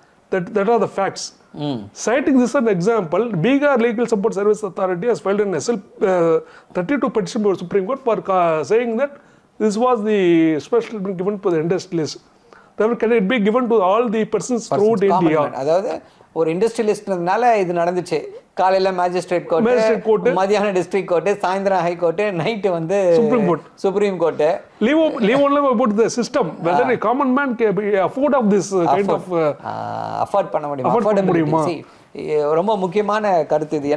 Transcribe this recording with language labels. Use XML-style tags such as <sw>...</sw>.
<en>That are the facts. Citing this as an example, Bihar Legal Support Service Authority has filed an SLP 32 petition before Supreme Court for saying that this was the special treatment given to the industrialists. Therefore, can it be given to all the persons throughout India?</en> <ta>அதாவது ஒரு இண்டஸ்ட்ரியலிஸ்ட்னால இது நடந்துச்சு. காலையில magistrate court, மதியான district court, சாயந்தரம் high court, night வந்து supreme court.</ta> <en>Leave only about the system, whether a common man can afford of this kind of</en> <ta>afford பண்ண முடியுமா? ரொம்ப முக்கியமான கருத்து இது.</ta>